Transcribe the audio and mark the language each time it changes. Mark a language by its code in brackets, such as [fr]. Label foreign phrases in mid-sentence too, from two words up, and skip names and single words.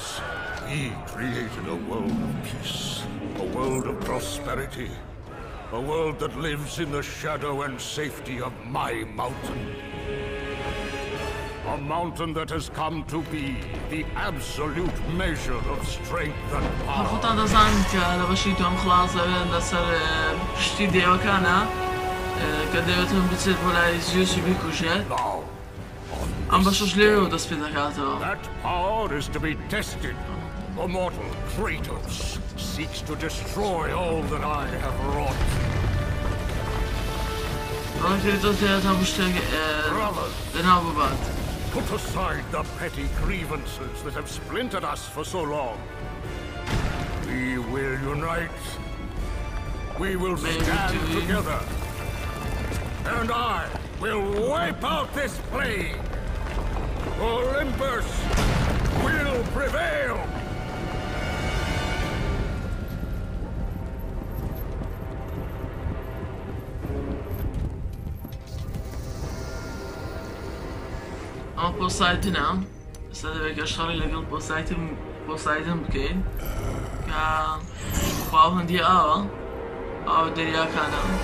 [en] He created a world of peace, a world of prosperity, a world that lives in the shadow and safety of my mountain. A mountain that has come to be the absolute measure of strength and power. [ckb] خۆتان دەزانن کە لە بەشی تۆم خلاص دەبێن لەسەر پشتی دێوەکانە کە دەوێتم بچێت بۆ لای زیوس و بیکوژێت. ئەم بەشش لێوە دەست پێ دەکاتەوە. [en] That power is to be tested. The mortal Kratos seeks to destroy all that I have wrought. [ckb] Kratos دەوێتە شتێک لەناو ببات. [en] Put aside the petty grievances that have splintered us for so long. We will unite. We will stand together. And I will wipe out this plague. Olympus will prevail. [ckb] ئەمە پۆسایتنە ئێستا دەبێت کە شەڕی لەگەڵ پۆسایتن بکەین کە خواو هەندی ئاوە ئاوە دەریاکانە